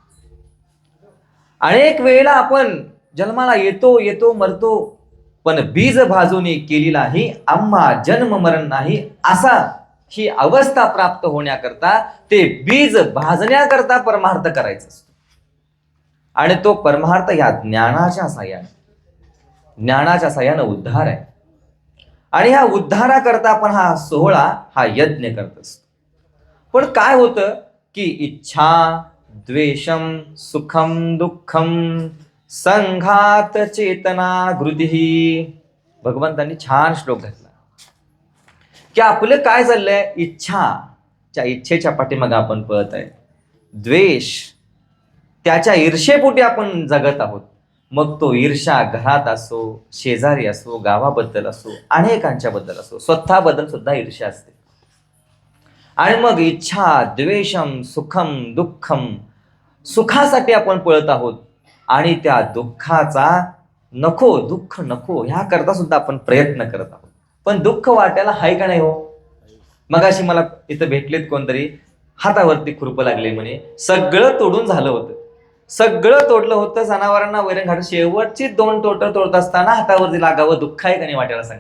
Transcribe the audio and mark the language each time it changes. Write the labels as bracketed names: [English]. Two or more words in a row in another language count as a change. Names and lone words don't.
[Marathi] अनेक वेळेला आपण जन्माला येतो मरतो, पण बीज भाजूनी केलेला ही आम्हा जन्म मरण नाही, असा ही अवस्था प्राप्त होण्याकरता, ते बीज भाजण्याकरता परमार्थ करायचं असतो आणि तो परमार्थ या ज्ञानाच्या साह्यानं उद्धार आहे आणि ह्या उद्धाराकरता आपण हा सोहळा हा यज्ञ करत असतो। पण काय होतं की [Sanskrit] इच्छा द्वेषम सुखम दुःखम संघात चेतना गृधी, [Marathi] भगवंतांनी छान श्लोक घातला की आपलं काय चाललंय, इच्छेच्या पाठीमागे आपण पळत आहे, द्वेष त्याच्या ईर्षेपोटी आपण जगत आहोत, मग तो ईर्षा घरात असो, शेजारी असो, गावाबद्दल असो, अनेकांच्या बद्दल असो, स्वतःबद्दल सुद्धा ईर्ष्या असते। आणि मग [Sanskrit] इच्छा द्वेषम सुखम दुःखम, [Marathi] सुखासाठी आपण पळत आहोत आणि त्या दुःखाचा दुःख नको ह्या करता सुद्धा आपण प्रयत्न करत आहोत, पण दुःख वाटायला हाय का नाही हो? मगाशी मला इथं भेटलेत कोणतरी, हातावरती खुरप लागले म्हणे, सगळं तोडून झालं होतं, सगळं तोडलं होतं, जनावरांना वैरण घालून शेवटची 2 टोटर तोडत असताना हातावरती लागावं, दुःख आहे का नाही वाटायला सांगा।